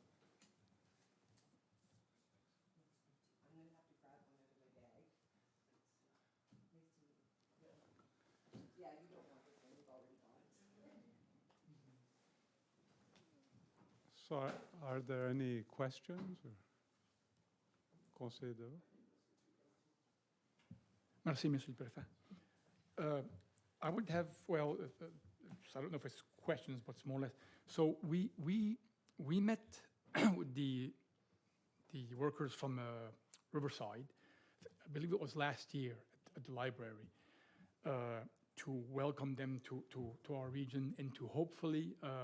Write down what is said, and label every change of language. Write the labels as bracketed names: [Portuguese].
[English] I'm going to have to grab one out of my bag. Nice to meet you. Yeah, you don't want this one. You've already got it. So are there any questions? [French] Or Conseil de? Merci, Monsieur le Préfet. [English] I would have, I don't know if it's questions, but it's more or less. So we met with the workers from Riverside, I believe it was last year at the library, to welcome them to our region and to hopefully